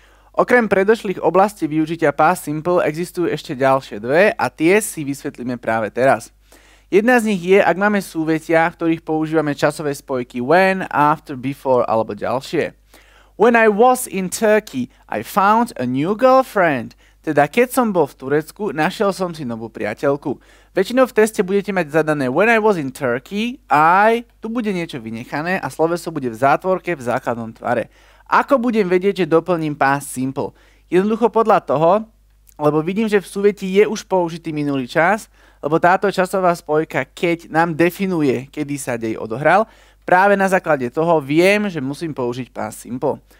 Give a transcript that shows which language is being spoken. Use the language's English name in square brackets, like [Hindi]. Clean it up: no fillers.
[Slovak] Okrem predošlých oblastí využitia past simple existujú ešte ďalšie dve a tie si vysvetlíme práve teraz. Jedna z nich je, ak máme súvetia, v ktorých používame časové spojky when, after, before alebo ďalšie. [English] When I was in Turkey, I found a new girlfriend. [Slovak] Teda keď som bol v Turecku, našiel som si novú priateľku. Väčšinou v teste budete mať zadané [English] when I was in Turkey, [Slovak] tu bude niečo vynechané a sloveso bude v zátvorke v základnom tvare. Ako budem vedieť, že doplním past simple? Jednoducho podľa toho, lebo vidím, že v súveti je už použitý minulý čas, lebo táto časová spojka keď nám definuje, kedy sa dej odohral, práve na základe toho viem, že musím použiť past simple.